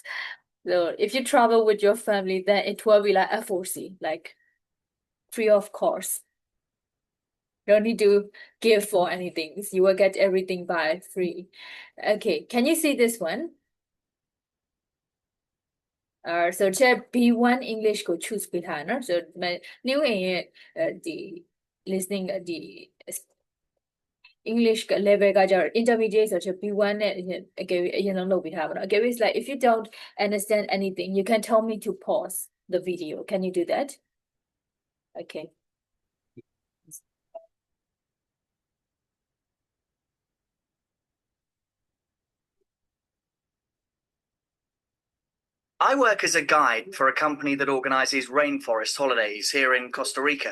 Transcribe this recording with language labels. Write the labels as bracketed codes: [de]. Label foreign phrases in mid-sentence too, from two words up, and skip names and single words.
[en] So if you travel with your family, then it will be like FOC, like free of cost. Don't need to give for anything. You will get everything by free. Okay, can you see this one? [my] So ချက် [en] B1 English [my] ကို choose ပေးထားတယ်နော် so နှင်းဝင်ရဲ့ဒီ listening ဒီ [en] English level [my] ကကြတော့ intermediate ဆိုချက် B1 နဲ့အကယ်၍အရင်ဆုံးလုပ်ပေးထားပါတော့အကယ်၍ [en] like if you don't understand anything you can tell me to pause the video. Can you do that? Okay. I work as a guide for a company that organizes rainforest holidays here in Costa Rica.